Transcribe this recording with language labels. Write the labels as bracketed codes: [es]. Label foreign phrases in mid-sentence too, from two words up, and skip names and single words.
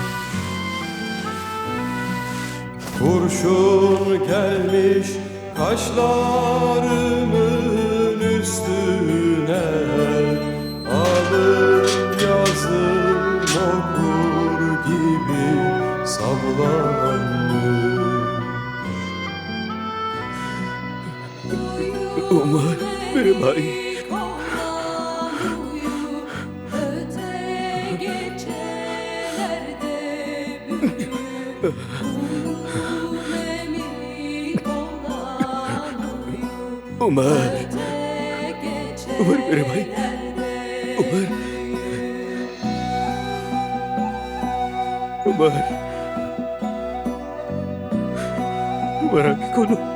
[tr] Kurşun gelmiş kaşlarımın üstüne, alın yazım okur gibi sablanmış. [hi] उमर, मेरे भाई, उमर, उमर मेरे भाई, उमर, उमर, उमर आंखें खोलो।